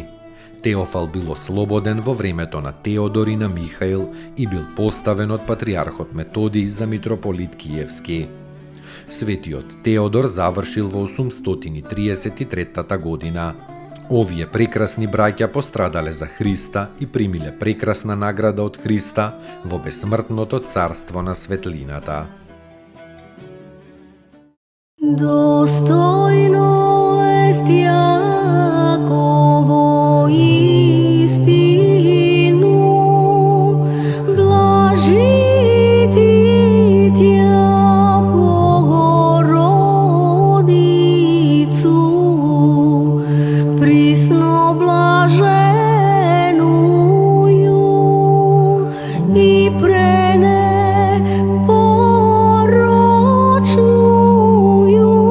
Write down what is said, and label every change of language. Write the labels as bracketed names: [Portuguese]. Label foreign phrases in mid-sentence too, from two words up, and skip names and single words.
[Macedonian] Теофал бил ослободен во времето на Теодор и на Михаил и бил поставен од патриархот Методий за митрополит Киевски. Светиот Теодор завршил во 833 година. Овие прекрасни браќа пострадале за Христа и примиле прекрасна награда од Христа во бесмртното царство на светлината. [Church Slavic] Достойно est Јаково истину, блажити Тја Богородицу, присно блаженују и пренепорочнују